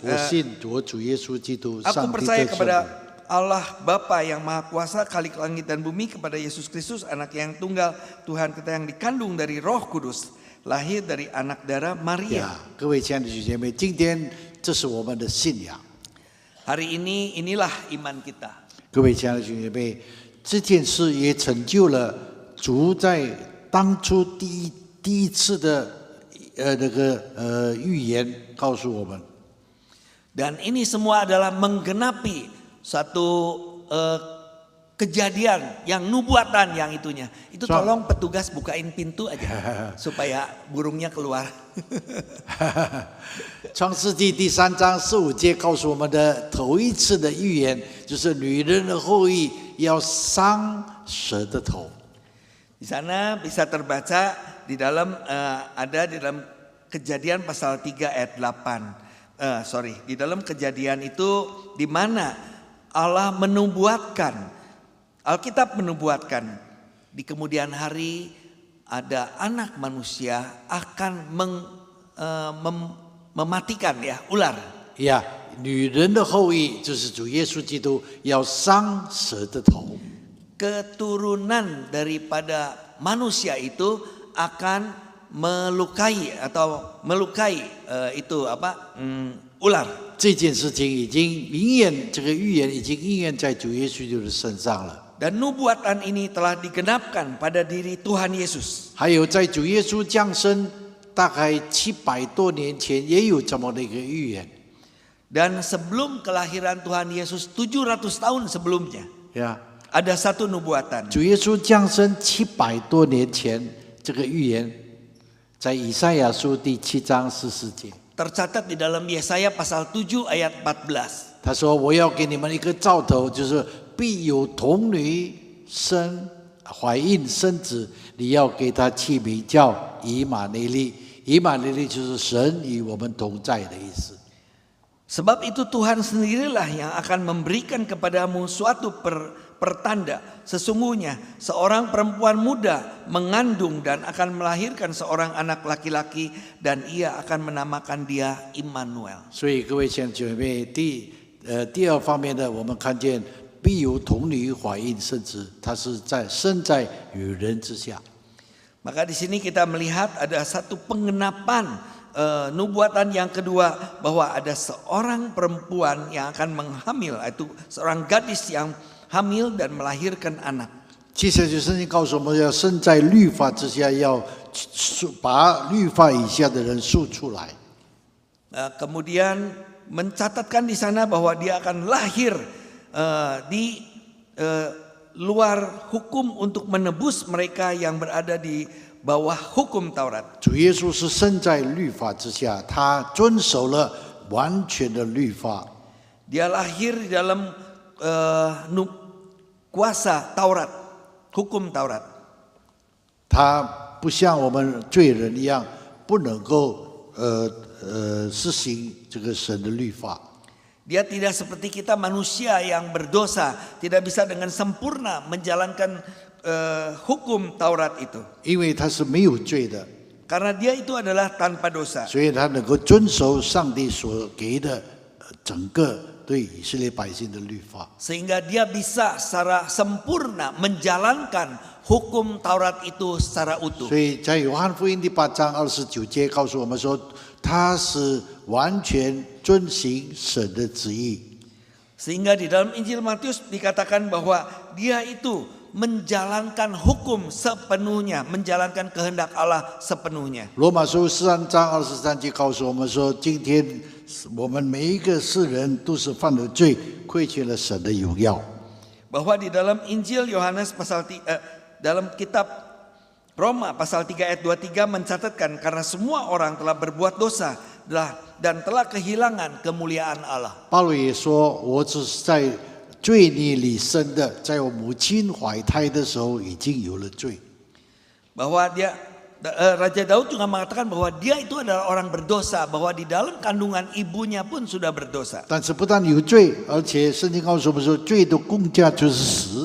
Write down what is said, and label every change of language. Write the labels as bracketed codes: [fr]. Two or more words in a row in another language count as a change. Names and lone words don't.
[zh] 我信主耶稣基督， [id] Aku [zh] 上帝 [id] percaya [zh] 的 [id] kepada [zh] 圣灵。 [id] Allah Bapa yang Maha Kuasa, Khalik langit dan bumi, kepada Yesus Kristus anak yang tunggal Tuhan kita yang dikandung dari Roh Kudus, lahir dari anak darah Maria. [zh] 各位亲爱的弟兄姐妹，今天这是我们的信仰。 [id] Hari ini inilah iman kita. [zh] 各位亲爱的弟兄姐妹，这件事也成就了主在当初第一次的预言，告诉我们。 [id] Dan ini semua adalah menggenapi satu kejadian yang nubuatan yang itunya. Itu tolong petugas bukain pintu aja supaya burungnya keluar. [zh] 创世纪第3章15节告诉我们的头一次的预言，就是女人的后裔要伤蛇的头。 [id] Di sana bisa terbaca di dalam ada di dalam Kejadian pasal 3 ayat 8. Di dalam Kejadian itu di mana Allah menubuatkan, Alkitab menubuatkan di kemudian hari ada anak manusia akan mematikan ya ular. [zh] 呀，女人的后裔就是主耶稣基督要伤蛇的头。 [id] Keturunan daripada manusia itu akan melukai itu ular. [zh] 这件事情已经应验，这个预言已经应验在主耶稣基督的身上了。 [id] Dan nubuatan ini telah digenapkan pada diri Tuhan Yesus. [zh] 还有在主耶稣降生大概700多年前，也有这么的一个预言。 [id] Dan sebelum kelahiran Tuhan Yesus 700 tahun sebelumnya, [zh] 呀， [id] ada satu nubuatan. [zh] 主耶稣降生700多年前，这个预言在以赛亚书第7章14节。 [id] Tercatat di dalam Yesaya pasal 7 ayat 14. [zh] 他说：“我要给你们一个兆头，就是必有童女怀孕生子，你要给他起名叫以马内利。以马内利就是神与我们同在的意思。 [id] Sebab itu Tuhan sendirilah yang akan memberikan kepadamu suatu pertanda. Sesungguhnya seorang perempuan muda mengandung dan akan melahirkan seorang anak laki-laki, dan ia akan menamakan dia Immanuel. [zh] 所以各位亲爱的姐妹，第二方面呢，我们看见必有童女怀孕生子，她是生在女人之下。 [id] Maka di sini kita melihat ada satu pengenapan nubuatan yang kedua, bahwa ada seorang perempuan yang akan menghamil, itu seorang gadis yang hamil dan melahirkan anak. [zh] 接下去圣经告诉我们，要身在律法之下，要把律法以下的人数出来。 [id] Kemudian mencatatkan di sana bahwa dia akan lahir di luar hukum untuk menebus mereka yang berada di bawah hukum Taurat. [zh] 主耶稣是身在律法之下，他遵守了完全的律法。 [id] Dia lahir di dalam kuasa Taurat, hukum Taurat. [zh] 他不像我们罪人一样，不能够实行这个神的律法。 [id] Dia tidak seperti kita manusia yang berdosa, tidak bisa dengan sempurna menjalankan hukum Taurat itu. [zh] 因为他是没有罪的， [id] Karena dia itu adalah tanpa dosa. [zh] 所以他能够遵守上帝所给的整个对以色列百姓的律法。 [id] Sehingga dia bisa secara sempurna menjalankan hukum Taurat itu secara utuh. [zh] 所以在约翰福音第8章29节告诉我们说，他是完全遵行神的旨意。 [id] Sehingga di dalam Injil Matius dikatakan bahwa dia itu menjalankan hukum sepenuhnya, menjalankan kehendak Allah sepenuhnya. [zh] 罗马书3章23节告诉我们说，今天我们每一个世人都是犯了罪，亏缺了神的荣耀。 [id] Bahwa di dalam Injil Yohanes dalam kitab Roma pasal 3 ayat 23 mencatatkan karena semua orang telah berbuat dosa dan telah kehilangan kemuliaan Allah. [zh] 保罗也说，我只是在罪孽里生的，在我母亲怀胎的时候已经有了罪。 [id] Bahwa Raja Daud juga mengatakan bahwa dia itu adalah orang berdosa, bahwa di dalam kandungan ibunya pun sudah berdosa. [zh] 但是不但有罪，而且圣经告诉我们说，罪的工价就是死。